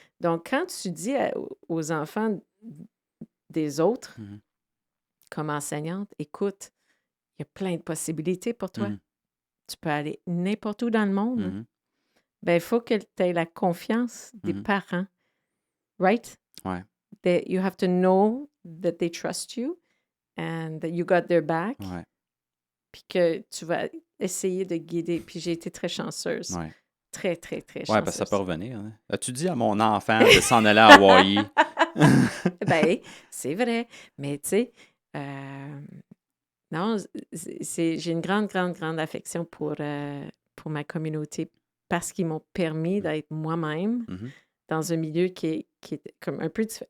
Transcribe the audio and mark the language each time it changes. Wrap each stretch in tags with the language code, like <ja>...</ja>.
<fr>Donc, quand tu dis aux enfants des autres, comme enseignante, écoute, il y a plein de possibilités pour toi. Tu peux aller n'importe où dans le monde. Ben, il faut que tu aies la confiance des parents.</fr> <en>Right?</en> <fr>Ouais.</fr> <en>You have to know that they trust you and that you got their back.</en> <fr>Ouais. Puis que tu vas essayer de guider. Puis j'ai été très chanceuse. Ouais. Très chanceuse. Ouais, parce que ça peut revenir. Hein. As-tu dit à mon enfant de s'en aller à Hawaï? Ben, c'est vrai. Mais tu sais, non, j'ai une grande affection pour ma communauté parce qu'ils m'ont permis d'être moi-même dans un milieu qui est comme un peu différent.</fr>